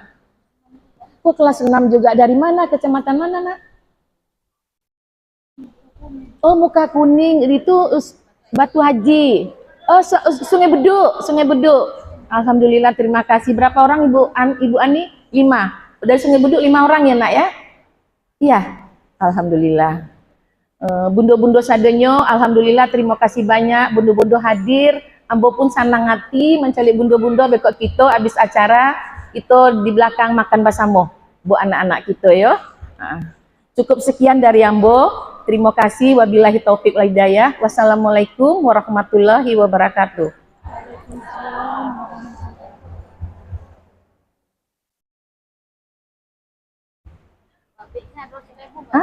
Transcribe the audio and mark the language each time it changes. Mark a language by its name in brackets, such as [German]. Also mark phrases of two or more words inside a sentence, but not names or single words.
[Indonesian] Oh kelas 6 juga. Dari mana? Kecamatan mana nak? Oh Muka Kuning. Itu Batu Haji. Oh Sungai Beduk. Sungai Beduk. Alhamdulillah terima kasih. Berapa orang Ibu Ani? 5. Dari Sungai Beduk 5 orang ya nak ya? Iya. [Minangkabau] Alhamdulillah. Bundo-bundo sadenyo. [Indonesian] Alhamdulillah terima kasih banyak. [Minangkabau] Bundo-bundo hadir. Ambo pun sanang hati mencari bundo-bundo bekok kita habis acara itu di belakang makan basamo buat anak-anak kita yo. [Indonesian] Cukup sekian dari Ambo. Terima kasih. [Arabic] وبالله التوفيق والهداية. والسلام عليكم ورحمة الله وبركاته. Hah?